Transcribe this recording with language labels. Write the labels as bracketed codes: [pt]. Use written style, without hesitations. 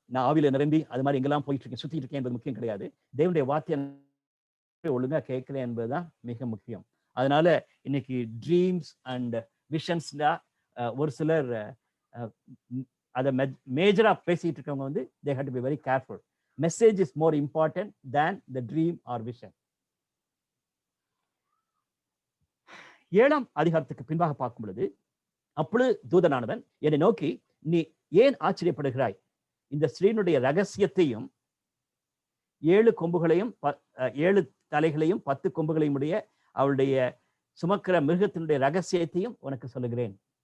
[ta] நான் ஆவியில நிரம்பி அது மாதிரி எங்கெல்லாம் போயிட்டு இருக்கேன் சுத்திட்டு இருக்கேன் என்பது முக்கியம் கிடையாது. தேவனுடைய வார்த்தை ஒழுங்கா கேட்கிறேன் என்பதுதான் மிக முக்கியம். அதனால இன்னைக்கு ட்ரீம்ஸ் அண்ட் விஷன்ஸ்ல ஒரு சிலர் அதை மேஜரா பேசிட்டு இருக்கவங்க வந்து [en] they have to be very careful. Message is more important than the dream or vision. [ta] 7ஆம் அதிகாரத்துக்கு பின்பாக பார்க்கும் பொழுது, அப்பொழுது தூதனானவன் என்னை நோக்கி, நீ ஏன் ஆச்சரியப்படுகிறாய்? இந்த ஸ்திரீனுடைய ரகசியத்தையும் 7 கொம்புகளையும் 7 தலைகளையும் 10 கொம்புகளையும் உடைய அவளுடைய சுமக்கிற மிருகத்தினுடைய ரகசியத்தையும் உனக்கு சொல்லுகிறேன்.